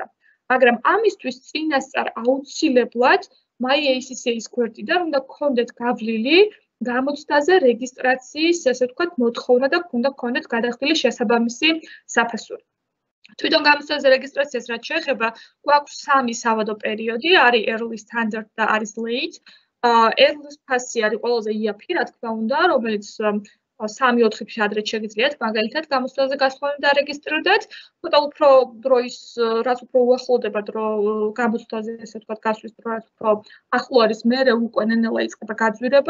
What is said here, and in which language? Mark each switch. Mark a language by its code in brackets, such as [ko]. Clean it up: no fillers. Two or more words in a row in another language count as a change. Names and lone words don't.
[ka] მაგრამ ამისთვის წინასწარ აუცილებლად My ACCA-ის გვერდიდან უნდა გქონდეთ გავლილი გამოცდაზე რეგისტრაციის, ესე ვთქვათ, მოთხოვნა და უნდა გქონდეთ გადახდილი შესაბამისი საფასური. თვითონ გამოცდაზე რეგისტრაციას რაც შეეხება, გვაქვს 3 სავადო პერიოდი, არის [en] early standard [ka] და არის late. [en] Early pass-ი [ka] არის ყველაზე იაფი, რა თქმა უნდა, რომელიც 3-4 თვის ადრე შეგიძლიათ მაგალითად გამოცდაზე გასვლა და დარეგისტრირდეთ. ცოტა უფრო დროის, რაც უფრო უახლოვდება დრო გამოცდაზე, ესე ვთქვათ, გასვლის დრო, რაც უფრო ახლო არის, მერე უკვე ნელ-ნელა იწყება გაძვირება.